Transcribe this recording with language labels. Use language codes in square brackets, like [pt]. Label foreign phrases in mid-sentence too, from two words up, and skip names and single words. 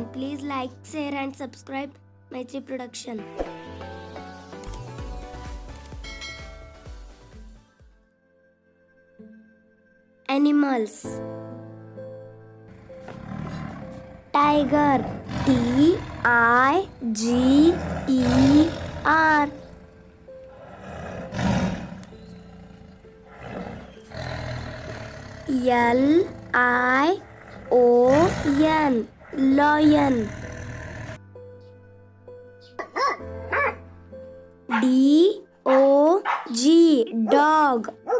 [en] Please like, share and subscribe Maitri Production. Animals. Tiger. T-I-G-E-R. L-I-O-N. Lion. D-O-G. Dog.